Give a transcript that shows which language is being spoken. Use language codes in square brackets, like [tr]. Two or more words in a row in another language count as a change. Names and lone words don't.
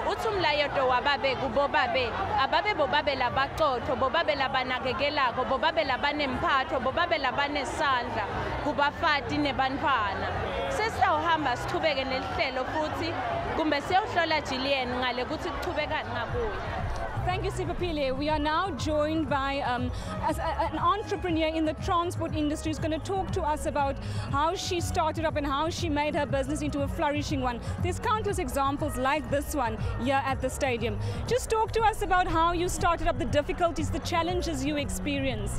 [ss] Uthi umlayeto wababe kubobabe. Ababe bobabe labaqotho, bobabe labanakekelako, bobabe labanemphatho, bobabe labanesandla, kubafati nebantwana. Sesawuhamba sichubeke nelihlelo futhi kumbe siyawuhlola Jillian ngale kuthi kuchubeka ngakuye. [en] Thank you, Sipapile. We are now joined by an entrepreneur in the transport industry who's going to talk to us about how she started up and how she made her business into a flourishing one. There's countless examples like this one here at the stadium. Just talk to us about how you started up, the difficulties, the challenges you experienced.